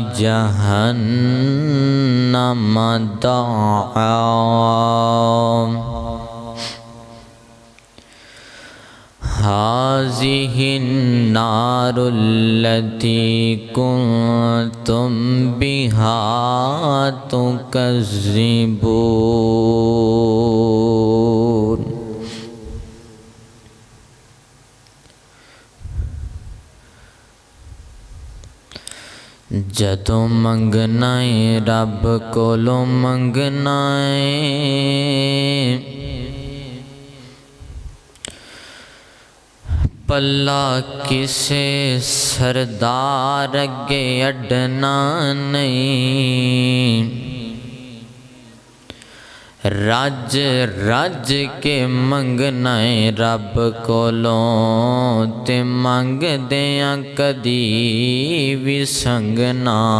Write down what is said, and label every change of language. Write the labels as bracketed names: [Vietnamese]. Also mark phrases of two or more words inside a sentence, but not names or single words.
[Arabic] جهنم دعا هذه النار التي كنتم بها تكذبون [Punjabi] جدوں منگنا ہے رب کولوں منگنا ہے پلا کسے سردار اگے اڈنا نہیں رج رج کے منگنا ہے رب کولوں تے منگ دیاں کدی بھی سنگنا